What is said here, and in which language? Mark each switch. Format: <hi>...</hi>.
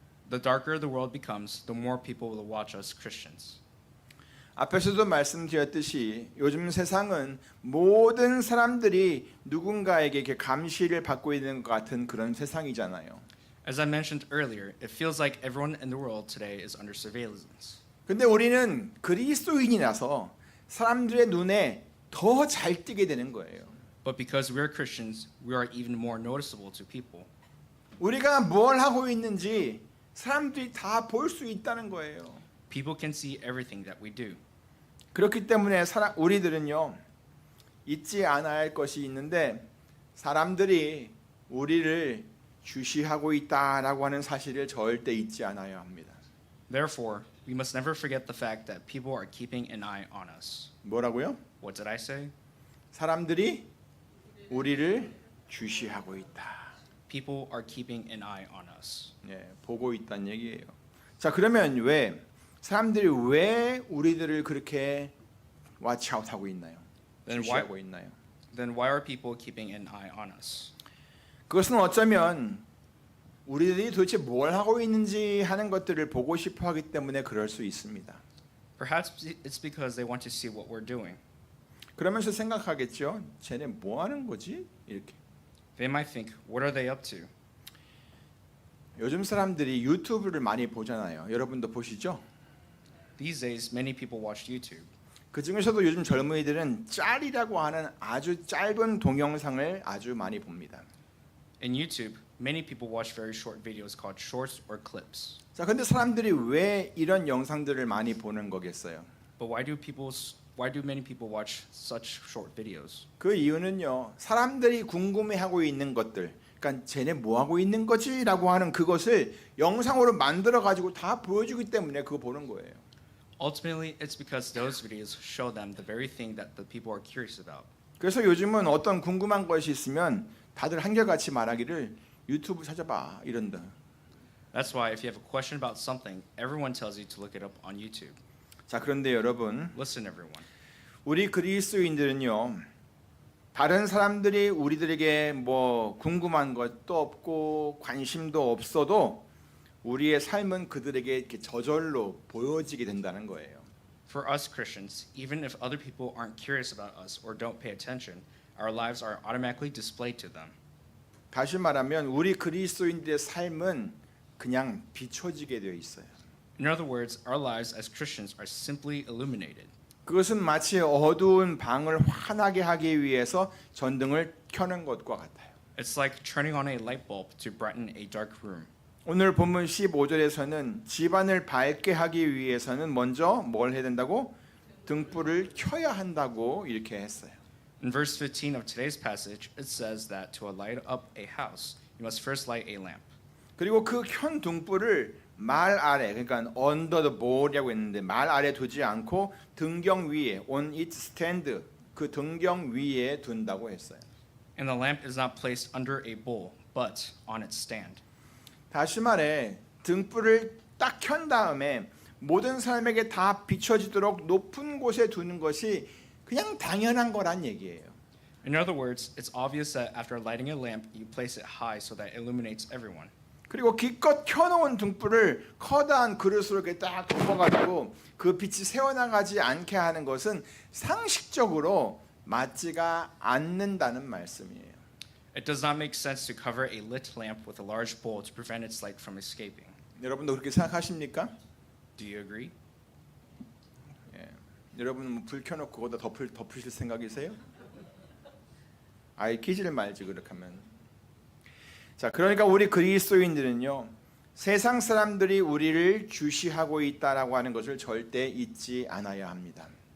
<en>The darker the world becomes, the more people will watch us Christians.</en> <ko>앞에서도 말씀드렸듯이 요즘 세상은 모든 사람들이 누군가에게 이렇게 감시를 받고 있는 것 같은 그런 세상이잖아요.</ko> <en>As I mentioned earlier, it feels like everyone in the world today is under surveillance.</en> <ko>근데 우리는 그리스도인이라서 사람들의 눈에 더 잘 띄게 되는 거예요.</ko> <en>But because we are Christians, we are even more noticeable to people.</en> <ko>우리가 뭘 하고 있는지 사람들이 다 볼 수 있다는 거예요.</ko> <en>People can see everything that we do.</en> <ko>그렇기 때문에 우리들은요, 잊지 않아야 할 것이 있는데 사람들이 우리를 주시하고 있다라고 하는 사실을 절대 잊지 않아야 합니다.</ko> <en>Therefore, we must never forget the fact that people are keeping an eye on us.</en> <ko>뭐라고요?</ko> <en>What did I say?</en> <ko>사람들이 우리를 주시하고 있다.</ko> <en>People are keeping an eye on us.</en> <ko>예, 보고 있다는 얘기예요. 자, 그러면 사람들이 왜 우리들을 그렇게 watch아웃하고 있나요? 주시하고 있나요?</ko> <en>Then why are people keeping an eye on us?</en> <ko>그것은 어쩌면 우리들이 도대체 뭘 하고 있는지 하는 것들을 보고 싶어 하기 때문에 그럴 수 있습니다.</ko> <en>Perhaps it's because they want to see what we're doing.</en> <ko>그러면서 생각하겠죠. 쟤네 뭐 하는 거지? 이렇게.</ko> <en>They might think, what are they up to?</en> <ko>요즘 사람들이 유튜브를 많이 보잖아요. 여러분도 보시죠?</ko> <en>These days, many people watch YouTube.</en> <ko>그 중에서도 요즘 젊은이들은 짤이라고 하는 아주 짧은 동영상을 아주 많이 봅니다.</ko> <en>In YouTube, many people watch very short videos called shorts or clips.</en> <ko>자, 근데 사람들이 왜 이런 영상들을 많이 보는 거겠어요?</ko> <en>But why do many people watch such short videos?</en> <ko>그 이유는요. 사람들이 궁금해하고 있는 것들, 그러니까 쟤네 뭐 하고 있는 거지라고 하는 그것을 영상으로 만들어 가지고 다 보여주기 때문에 그거 보는 거예요.</ko> <en>Ultimately, it's because those videos show them the very thing that the people are curious about.</en> <ko>그래서 요즘은 어떤 궁금한 것이 있으면 다들 한결같이 말하기를 유튜브 찾아봐 이런다.</ko> <en>That's why if you have a question about something, everyone tells you to look it up on YouTube.</en> <ko>자, 그런데 여러분,</ko> <en>Listen, everyone.</en> <ko>우리 그리스도인들은요, 다른 사람들이 우리들에게 뭐 궁금한 것도 없고 관심도 없어도 우리의 삶은 그들에게 이렇게 저절로 보여지게 된다는 거예요.</ko> <en>For us Christians, even if other people aren't curious about us or don't pay attention, our lives are automatically displayed to them.</en> <ko>다시 말하면 우리 그리스도인들의 삶은 그냥 비춰지게 되어 있어요.</ko> <en>In other words, our lives as Christians are simply illuminated.</en> <ko>그것은 마치 어두운 방을 환하게 하기 위해서 전등을 켜는 것과 같아요.</ko> <en>It's like turning on a light bulb to brighten a dark room.</en> <ko>오늘 본문 15절에서는 집안을 밝게 하기 위해서는 먼저 뭘 해야 된다고? 등불을 켜야 한다고 이렇게 했어요.</ko> <en>In verse 15 of today's passage, it says that to light up a house, you must first light a lamp.</en> <ko>그리고 그 켠 등불을 말 아래, 그러니까</ko> <en>under the board</en> <ko>이라고 했는데 말 아래 두지 않고 등경 위에</ko> <en>on its stand,</en> <ko>그 등경 위에 둔다고 했어요.</ko> <en>And the lamp is not placed under a bowl, but on its stand.</en> <ko>다시 말해 등불을 딱 켠 다음에 모든 사람에게 다 비춰지도록 높은 곳에 두는 것이 그냥 당연한 거란 얘기예요.</ko> <en>In other words, it's obvious that after lighting a lamp, you place it high so that it illuminates everyone.</en> <ko>그리고 기껏 켜놓은 등불을 커다란 그릇으로 이렇게 딱 덮어가지고 그 빛이 새어나가지 않게 하는 것은 상식적으로 맞지가 않는다는 말씀이에요.</ko> <en>It does not make sense to cover a lit lamp with a large bowl to prevent its light from escaping.</en> <ko>여러분도 그렇게 생각하십니까?</ko> <en>Do you agree?</en> <ko>예. 여러분은 뭐 불 켜놓고 거기다 덮으실 생각이세요? 아이 끼지를 말지 그렇게 하면. 자, 그러니까 우리 그리스도인들은요, 세상 사람들이 우리를 주시하고 있다라고 하는 것을 절대 잊지 않아야 합니다.</ko>